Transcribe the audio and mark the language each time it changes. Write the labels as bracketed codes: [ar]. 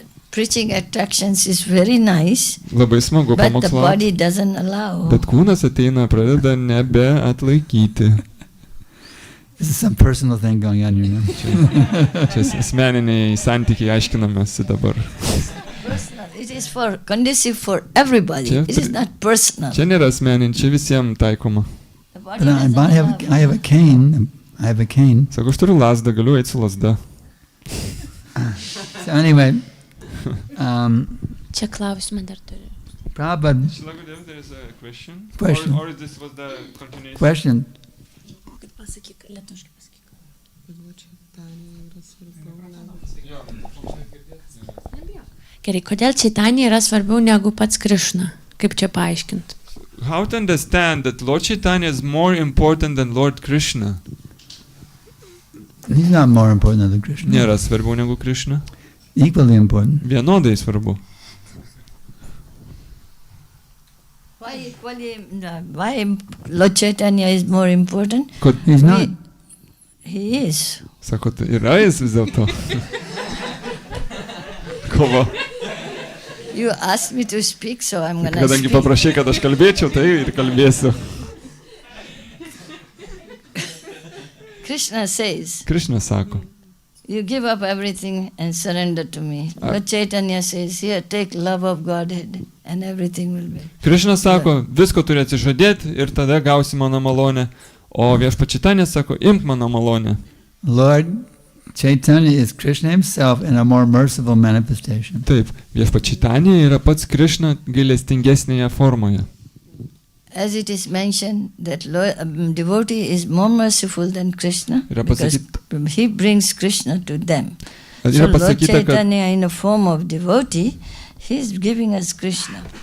[en] Preaching attractions is very nice, [lt] Labai smagu [en] but the [lt] pamokslauti. [en] body doesn't allow. [lt] Bet kūnas ateina, pradeda nebeatlaikyti. [en] This is some personal thing going on here now. [lt] Čia asmeniniai santykiai aiškinamasi dabar. [en] Personal. It is conducive for everybody. It is not personal. [lt] Čia nėra asmenin, čia visiems taikoma. [en] The body But doesn't I have a cane. I have a cane. [lt] Sako, aš turiu lasdą, galiu eiti su lasda. [en] So anyway, [lt] Čia klausimą dar turiu. [en] Prabhupada, Question. Question. [lt] Pasakyk, lietuviškai pasakyk. Gerai, kodėl Čaitanija yra svarbiau negu pats Krišna? Kaip čia paaiškinti? [en] How to understand that Lord Chaitanya is more important than Lord Krishna? He's not more important than Krishna. [lt] Nėra svarbiau negu Krishna? [en] Equally important. [lt] Vienodai svarbu. [en] Why Lord Chaitanya is more important? He's not. He is. [lt] Sako, tai yra jis vis dėlto. Kova. [en] You asked me to speak, so I'm going to [lt] Kadangi [en] speak. [lt] paprašai, kad aš kalbėčiau, tai ir kalbėsiu. [en] Krishna says, [lt] Krishna sako, [en] you give up everything and surrender to me. Lord Chaitanya says, here, take love of Godhead and everything will be. [lt] Krishna sako, visko turi atsižadėti ir tada gausi mano malonę. O Viešpats Čaitanija sako, imk mano malonę. [en] Lord Chaitanya is Krishna himself in a more merciful manifestation. [lt] Taip, Viešpats Čaitanija yra pats Krishna gailestingesnėje formoje. [en] As it is mentioned that devotee is more merciful than Krishna because he brings Krishna to them. So Lord Chaitanya in the form of devotee, he is giving us Krishna.